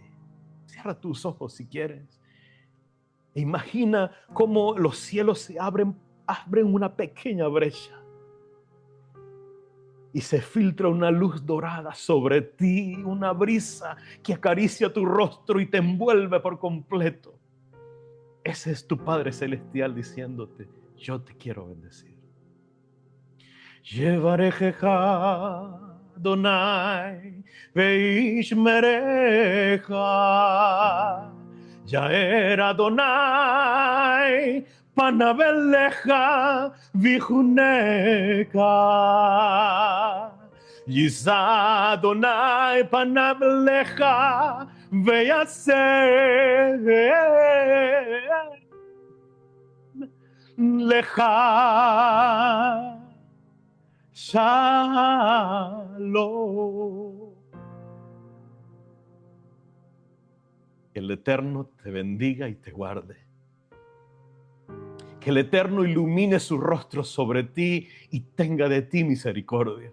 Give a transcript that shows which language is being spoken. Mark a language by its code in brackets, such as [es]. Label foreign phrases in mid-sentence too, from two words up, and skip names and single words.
[es] Cierra tus ojos si quieres. E imagina cómo los cielos se abren una pequeña brecha y se filtra una luz dorada sobre ti, una brisa que acaricia tu rostro y te envuelve por completo. Ese es tu Padre Celestial diciéndote, yo te quiero bendecir. [he] יברכך אדני וישמרך יאר אדני פניו אליך ויחנך ישא אדני פניו אליך וישם לך שלום. [es] Que el Eterno te bendiga y te guarde. Que el Eterno ilumine su rostro sobre ti y tenga de ti misericordia.